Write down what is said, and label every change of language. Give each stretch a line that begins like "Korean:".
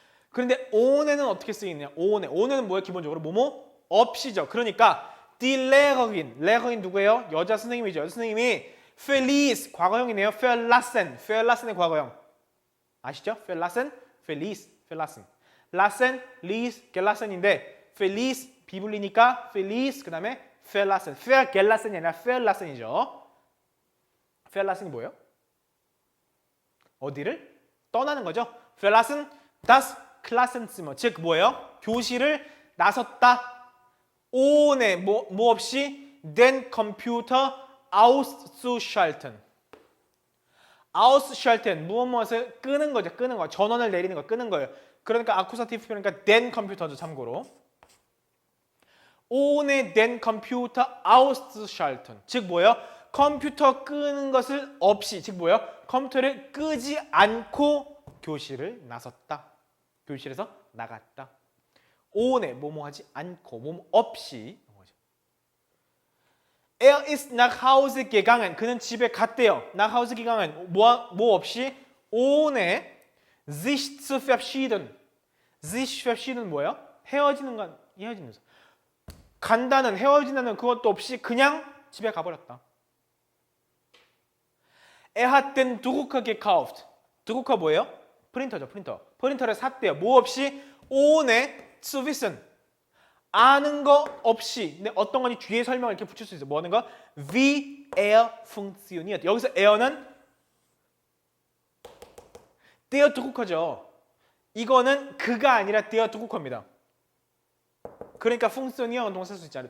Korean: 그런데 ohne는 어떻게 쓰이느냐? ohne는 뭐예요? 기본적으로 뭐뭐 없이죠. 그러니까 die Lehrerin 누구예요? 여자 선생님이죠. 여자 선생님이 feliz 과거형이네요. verlassen의 과거형 아시죠?
German: verlassen, verlassen.
Korean: lassen, gelassen인데 feliz 비불리니까 feliz 그다음에 verlassen. vergelassen이 아니라 verlassen이죠. verlassen이 뭐예요? 어디를 떠나는 거죠.
German: verlassen das Klassenzimmer.
Korean: 즉 뭐예요? 교실을 나섰다.
German: ohne 뭐 없이 den Computer auszuschalten.
Korean: ausschalten 무엇을 끄는 거죠. 끄는 거. 전원을 내리는 거. 끄는 거예요. 그러니까 아쿠사티브 표현이니까 den 컴퓨터죠. 참고로.
German: ohne den Computer auszuschalten.
Korean: 즉 뭐예요? 컴퓨터 끄는 것을 없이. 즉 뭐예요? 컴퓨터를 끄지 않고 교실을 나섰다. 교실에서 나갔다. ohne 뭐뭐 하지 않고 뭐뭐 없이.
German: Er ist nach Hause gegangen.
Korean: 그는 집에 갔대요. nach Hause gegangen.
German: 뭐 없이 ohne sich zu verabschieden.
Korean: sich verabschieden 뭐예요? 헤어지는 건 헤어지는 거. 간다는 헤어진다는 그것도 없이 그냥 집에 가버렸다.
German: Er hat den Drucker gekauft.
Korean: Drucker 뭐예요? 프린터죠. 프린터를 샀대요.
German: 뭐 없이 ohne zu wissen.
Korean: 아는 거 없이 근데 어떤 건지 뒤에 설명을 이렇게 붙일 수 있어요. 뭐 하는 거? Wie er funktioniert. 여기서 er는 der Drucker죠. 이거는 그가 아니라 der Drucker입니다. 그러니까 funktionieren 동사 쓸 수 있잖아요.